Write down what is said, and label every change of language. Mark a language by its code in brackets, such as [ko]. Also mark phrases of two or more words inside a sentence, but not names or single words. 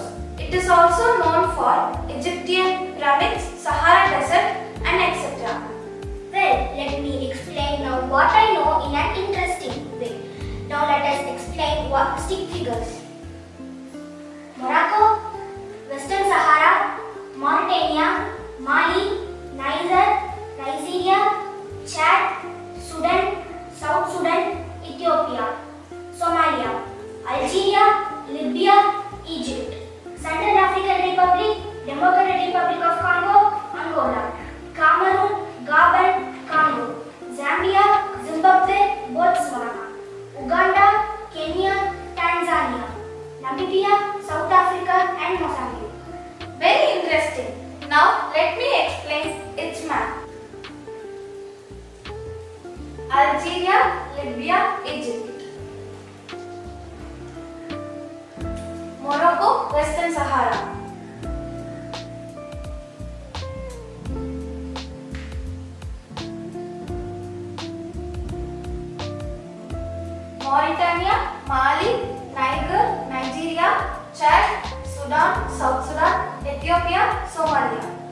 [en] It is also known for Egyptian pyramids, Sahara Desert, and etc. Well, let me explain now what I know in an interesting way. Now let us explain what stick figures. Morocco, Western Sahara, Mauritania, Mali, Nigeria, Chad, Sudan, South Sudan, Ethiopia, Somalia, Algeria, Libya, Egypt, Central African Republic, Democratic Republic of Congo, Angola, Cameroon, Gabon, Congo, Zambia, Zimbabwe, Botswana, Uganda, Kenya, Tanzania, Namibia, South Africa, and Mozambique. Very interesting. Now let me explain its map. Algeria, Libya, Egypt. Morocco, Western Sahara. Mauritania, Mali, Nigeria, Chad, Sudan, South Sudan, Ethiopia, Somalia.